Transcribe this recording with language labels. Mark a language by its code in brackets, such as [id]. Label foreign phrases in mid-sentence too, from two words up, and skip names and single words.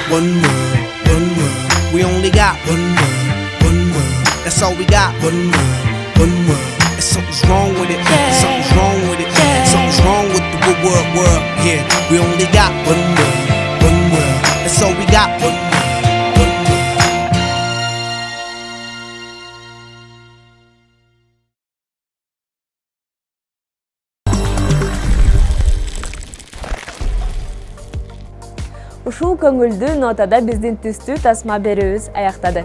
[en] One world, we only got one world, that's all we got. One world, and something's wrong with it, something's wrong with it, something's wrong with the world, yeah. We only got one world, that's all we got. One world. [ky] Ушул көңүлдүү нотада биздин түстүү тасма берүүбүз аяктады.